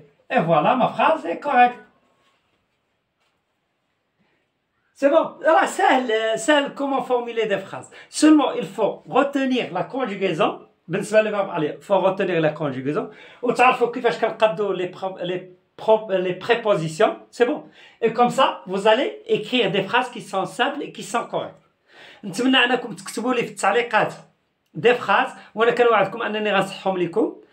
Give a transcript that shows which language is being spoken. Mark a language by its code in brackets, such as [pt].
[fr] Et voilà, ma phrase est correcte. C'est bon. Alors, c'est comment formuler des phrases. Seulement, il faut retenir la conjugaison. بالنسبة للverbe aller, il faut retenir la conjugaison. [ar] وتعرفوا كيفاش كنقادو [fr] les prépositions. C'est bon. Et comme ça, vous allez écrire des phrases qui sont simples et qui sont correctes. [ar] نتمنى أنكم تكتبوا لي في التعليقات دي فراز وانا كنوعدكم انني غنصحهم لكم.